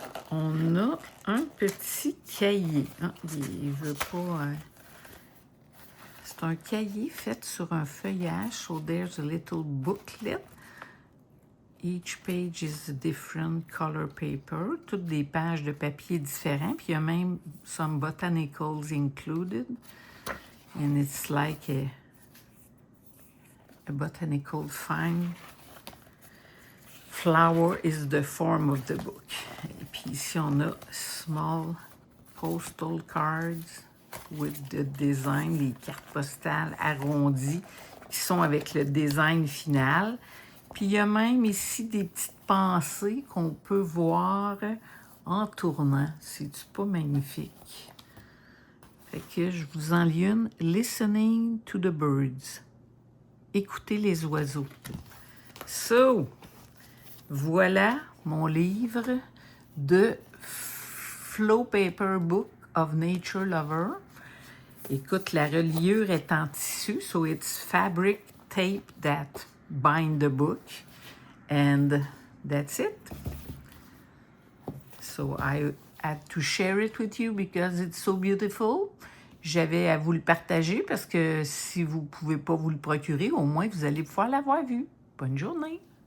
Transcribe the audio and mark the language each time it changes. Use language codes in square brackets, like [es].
[fr] On a un petit cahier. Ah, il ne veut pas... C'est un cahier fait sur un feuillage. [en] So there's a little booklet. Each page is a different color paper. [fr] Toutes des pages de papier différents. Puis il y a même [en] some botanicals included. And it's like a botanical find. Flower is the form of the book. [fr] Et puis ici, on a [en] small postal cards with the design, [fr] les cartes postales arrondies qui sont avec le design final. Puis il y a même ici des petites pensées qu'on peut voir en tournant. C'est-tu pas magnifique? Fait que je vous en lis une. [en] Listening to the birds. [fr] Écoutez les oiseaux. So, voilà mon livre de Flow Paper Book of Nature Lover. Écoute, la reliure est en tissu, [en] so it's fabric tape that bind the book. And that's it. So I had to share it with you because it's so beautiful. [fr] J'avais à vous le partager parce que si vous ne pouvez pas vous le procurer, au moins vous allez pouvoir l'avoir vu. Bonne journée!